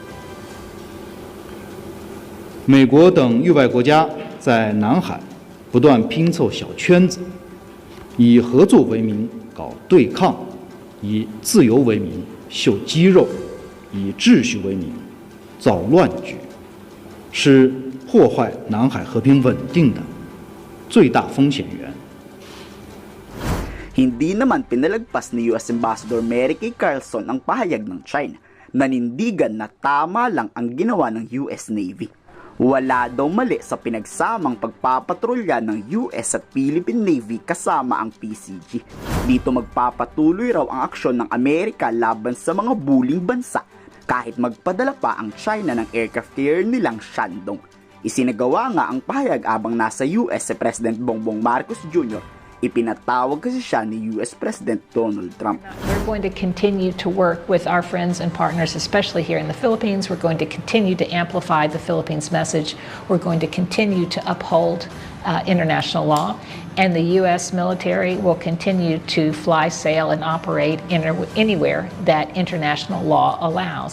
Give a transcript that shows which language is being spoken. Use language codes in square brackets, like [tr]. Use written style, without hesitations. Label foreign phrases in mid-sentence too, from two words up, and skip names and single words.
[zh] 美国等域外国家在南海不断拼凑小圈子，以合作为名搞对抗，以自由为名秀肌肉，以秩序为名造乱局，是破坏南海和平稳定的最大风险源。 [tl] Hindi naman pinalagpas ni US Ambassador Mary Kay Carlson ang pahayag ng China. Nanindigan na tama lang ang ginawa ng US Navy. Wala daw mali sa pinagsamang pagpapatrolya ng US at Philippine Navy kasama ang PCG. Dito magpapatuloy raw ang aksyon ng Amerika laban sa mga buling bansa kahit magpadala pa ang China ng [en] aircraft carrier [tl] nilang Shandong. Isinagawa nga ang pahayag abang nasa US si President Bongbong Marcos Jr. Ipinatawag kasi siya ni US President Donald Trump. [en] We're going to continue to work with our friends and partners, especially here in the Philippines. We're going to continue to amplify the Philippines message. We're going to continue to uphold international law. And the US military will continue to fly, sail, and operate anywhere that international law allows.